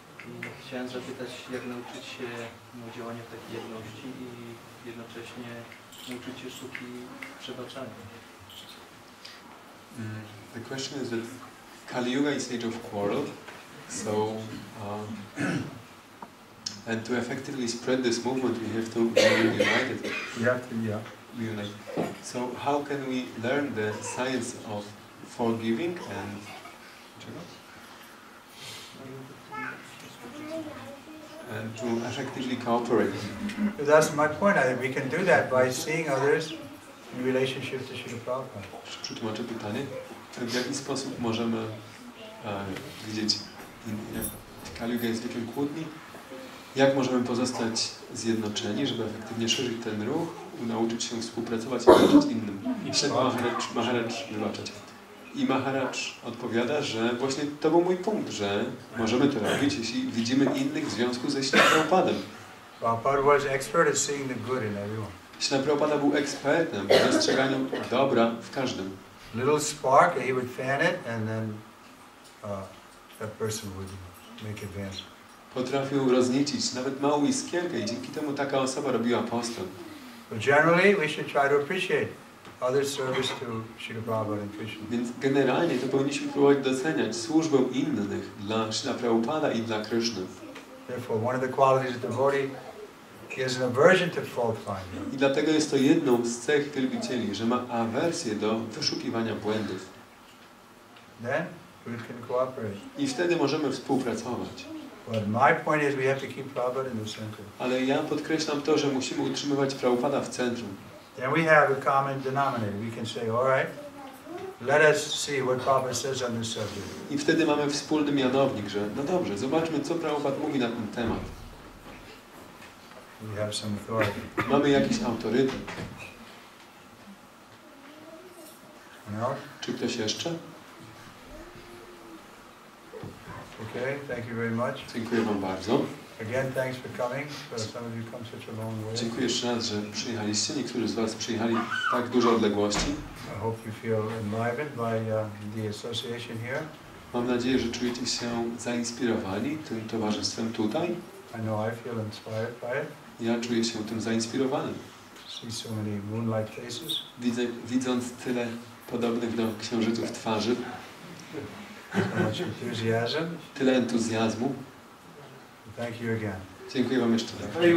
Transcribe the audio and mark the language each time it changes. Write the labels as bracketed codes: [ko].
[pl] I chciałem zapytać, jak nauczyć się działania w takiej jedności i jednocześnie nauczyć się sztuki przebaczania. [en] The question is that Kali Yuga is age of quarrel, so and to effectively spread this movement, we have to be united. You have to, yeah. Be united. So how can we learn the science of forgiving and to effectively cooperate? That's my point. I think we can do that by seeing others in relationship to Srila Prabhupada. [pl] Przetłumaczę pytanie. W jaki sposób możemy widzieć, Kali Yuga jest wiekiem kłótni, jak możemy pozostać zjednoczeni, żeby efektywnie szerzyć ten ruch, nauczyć się współpracować i wybaczać innym. I wtedy Maharaj wybaczać. I Maharaj odpowiada, że właśnie to był mój punkt, że możemy to robić, jeśli widzimy innych w związku ze Śrila Prabhupadem. [en] Prabhupada was expert at seeing the good in everyone. [pl] Śrila Prabhupada był ekspertem w dostrzeganiu dobra w każdym. [en] Little spark, he would fan it, and then that person would make advance. [pl] Potrafił rozniecić nawet małą iskierkę i dzięki temu taka osoba robiła postęp. [en] But generally, we should try to appreciate other service to Srila Prabhupada and Krishna. [pl] Więc generalnie to powinniśmy próbować doceniać służbę innych dla Srila Prabhupada i dla Kryszny. [en] Therefore, one of the qualities of devotee is an aversion to fault finding. [pl] I dlatego jest to jedną z cech wielbicieli, że ma awersję do wyszukiwania błędów. [en] Then we can cooperate. [pl] I wtedy możemy współpracować. [en] But my point is we have to keep Prabhupada in the center. [pl] Ale ja podkreślam to, że musimy utrzymywać Prabhupada w centrum. [en] Then we have a common denominator. We can say, all right, let us see what Prabhupada says on this subject. [pl] I wtedy mamy wspólny mianownik, że no dobrze, zobaczmy, co Prabhupada mówi na ten temat. [en] We have some authority. [pl] Mamy jakiś autorytet. [en] No? [pl] Czy ktoś jeszcze? [en] Okay, thank you very much. [pl] Dziękuję Wam bardzo. [en] Again, thanks for coming. Some of you come such a long way. [pl] Dziękuję jeszcze raz, że przyjechaliście. Niektórzy z Was przyjechali tak duże odległości. [en] I hope you feel enlivened by the association here. [pl] Mam nadzieję, że czujecie się zainspirowani tym towarzystwem tutaj. [en] I know I feel inspired by it. [pl] Ja czuję się tym zainspirowany. [en] See so many moonlight faces. [pl] Widząc tyle podobnych do księżyców twarzy, [en] So much enthusiasm. [pl] tyle entuzjazmu. [en] Thank you again. [pl] Dziękuję Wam jeszcze raz.